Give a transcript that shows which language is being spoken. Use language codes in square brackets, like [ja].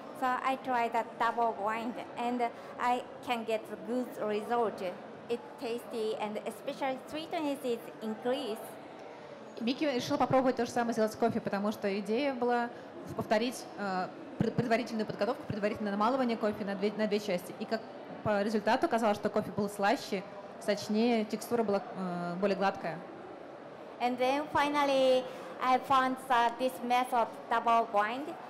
[en] So I tried that double grind and I can get the good result. It's tasty and especially sweetness is increased. [ru] Мики решил попробовать то же самое сделать с кофе, потому что идея была повторить предварительную подготовку, предварительное намалывание кофе на две части. И как по результату оказалось, что кофе был слаще, сочнее, текстура была более гладкая. [en] And then finally, I found this method double grind.